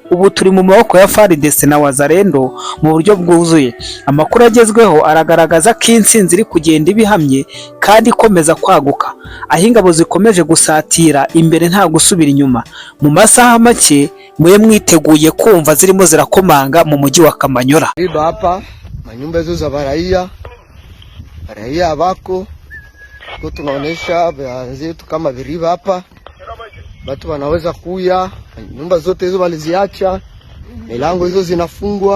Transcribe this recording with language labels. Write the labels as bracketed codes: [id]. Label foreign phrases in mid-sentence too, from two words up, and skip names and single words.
[rw] Ubu turi mu maboko ya FARDC na Wazalendo mu buryo bwuzuye. Amakuru agezweho aragaragaza ko intsinzi iri kugenda ibihamye kandi ikomeza kwaguka, aho ingabo zikomeje gusatira imbere nta gusubira inyuma. Mu masaha make mwe mwiteguye kumva zirimo zirakomanga mu mujyi wa Kamanyola. [sw] Hapa manyumba hizo za raia wako kwa tunaonesha wenzetu kama Biriba hapa watu wanaweza kuya, nyumba zote hizo waliziacha, milango hizo zinafungwa.